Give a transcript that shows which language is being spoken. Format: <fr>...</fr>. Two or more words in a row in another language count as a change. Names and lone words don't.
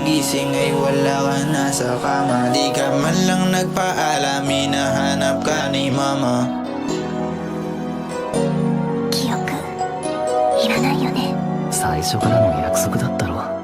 <tl>Pagising ay wala ka na sa kama. Di ka man lang nagpaalam, hinahanap ka ni mama.</tl> <ja>記憶いらないよね。最初からの約束だったろ。</ja>